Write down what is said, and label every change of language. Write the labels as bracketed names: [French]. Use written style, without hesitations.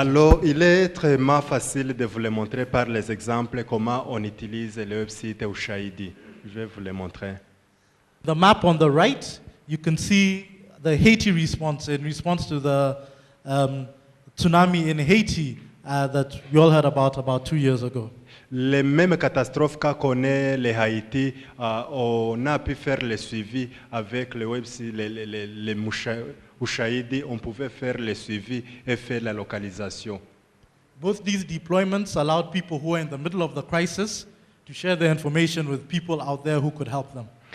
[French] Alors, il est extrêmement facile de vous le montrer par les exemples comment on utilise le website Ushahidi. Je vais vous le montrer. [English] The map on the right, you can see the Haiti response in response to the tsunami in Haiti that we all heard about 2 years ago. [French] Les mêmes catastrophes qu'a connaît les Haïti, on a pu faire le suivi avec le website, les Ushahidi, on pouvait faire le suivi et faire la localisation. [English] Both these deployments allowed people who were in the middle of the crisis to share their information with people out there who could help them.